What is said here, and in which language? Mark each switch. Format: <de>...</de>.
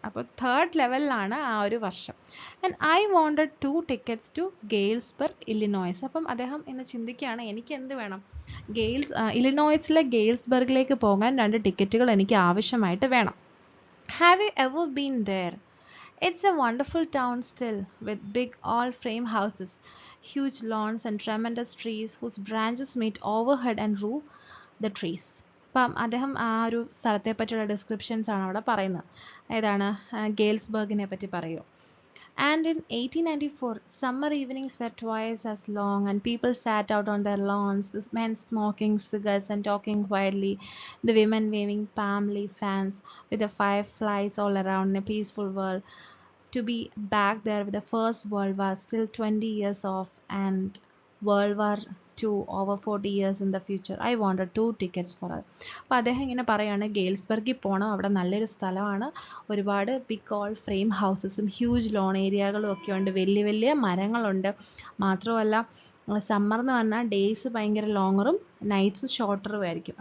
<ml>അപ്പോൾ തേർഡ് ലെവലിലാണ് ആ ഒരു വർഷം.</ml> <en>And I wanted 2 tickets to Galesburg, Illinois.</en> <ml>അപ്പം അദ്ദേഹം ഇന്ന് ചിന്തിക്കുകയാണ്, എനിക്ക് എന്ത് വേണം, ഇല്ലിനോയ്സിലെ ഗെയിൽസ്ബർഗിലേക്ക് പോകാൻ 2 ടിക്കറ്റുകൾ എനിക്ക് ആവശ്യമായിട്ട് വേണം.</ml> <en>Have you ever been there? It's a wonderful town still, with big all-frame houses. huge lawns and tremendous trees whose branches meet overhead and roof the trees.</en> <ml>അപ്പം അദ്ദേഹം ആ ഒരു സ്ഥലത്തെ പറ്റിയുള്ള ഡിസ്ക്രിപ്ഷൻസ് ആണ് അവിടെ പറയുന്നത്. ഏതാണ്? ഗെയിൽസ്ബർഗിനെ പറ്റി പറയൂ.</ml> <en>And in 1894, summer evenings were twice as long, and people sat out on their lawns, the men smoking cigars and talking quietly, the women waving palm leaf fans, with the fireflies all around in a peaceful world. To be back there with the First World War still 20 years off and World War II over 40 years in the future. I wanted 2 tickets for it.</en> <ml>അപ്പോൾ അദ്ദേഹം ഇങ്ങനെ പറയുകയാണ്, ഗെയിൽസ്ബർഗിൽ പോകണം, അവിടെ നല്ലൊരു സ്ഥലമാണ്, ഒരുപാട് big all frame ഹൗസസും huge loan ഏരിയകളും ഒക്കെ ഉണ്ട്, വലിയ വലിയ മരങ്ങളുണ്ട്. മാത്രമല്ല സമ്മർ എന്ന് പറഞ്ഞാൽ ഡേയ്സ് ഭയങ്കര ലോങ്ങറും നൈറ്റ്സ് ഷോർട്ടറും ആയിരിക്കും.</ml>